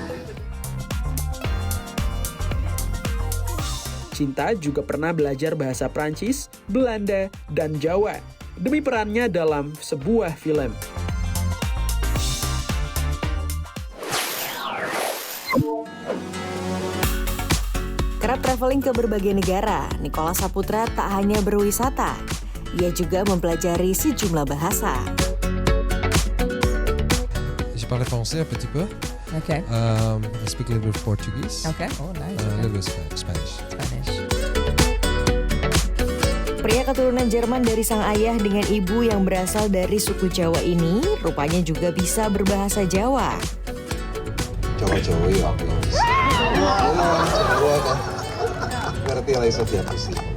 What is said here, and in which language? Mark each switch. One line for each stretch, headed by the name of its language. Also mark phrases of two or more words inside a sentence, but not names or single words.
Indonesian: Cinta juga pernah belajar bahasa Prancis, Belanda, dan Jawa demi perannya dalam sebuah film. Kerap traveling ke berbagai negara, Nicholas Saputra tak hanya berwisata, ia juga mempelajari sejumlah bahasa.
French: Je parle français un petit peu.
English: Okay. I speak a little bit of Portuguese. Okay. Oh, nice. A little bit of Spanish.
Indonesian: Pria keturunan Jerman dari sang ayah dengan ibu yang berasal dari suku Jawa ini rupanya juga bisa berbahasa Jawa. Jawa-Jawa ya aku yang bisa.
Javanese: Jawa kan. Ngerti lah iso diapusi.